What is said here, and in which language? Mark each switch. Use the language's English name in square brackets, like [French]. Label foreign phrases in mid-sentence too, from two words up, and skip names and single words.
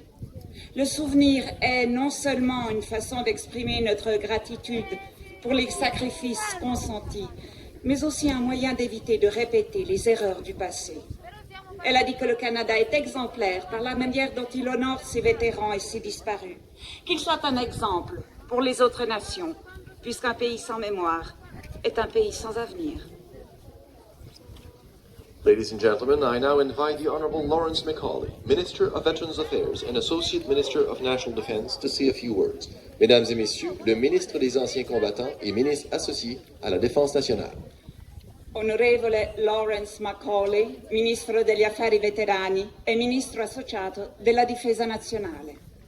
[French] Le souvenir est non seulement une façon d'exprimer notre gratitude pour les sacrifices consentis, mais aussi un moyen d'éviter de répéter les erreurs du passé. Elle a dit que le Canada est exemplaire par la manière dont il honore ses vétérans et ses disparus, qu'il soit un exemple pour les autres nations, puisqu'un pays sans mémoire est un pays sans avenir. [English] Ladies and gentlemen, I now invite the Honourable Lawrence Macaulay, Minister of Veterans Affairs and Associate Minister of National Defence, to say a few words. [French] Mesdames et Messieurs, le ministre des Anciens Combattants et ministre associé à la Défense nationale. [Italian] Onorevole Lawrence Macaulay, Ministro degli Affari Veterani e Ministro associato della Difesa Nazionale.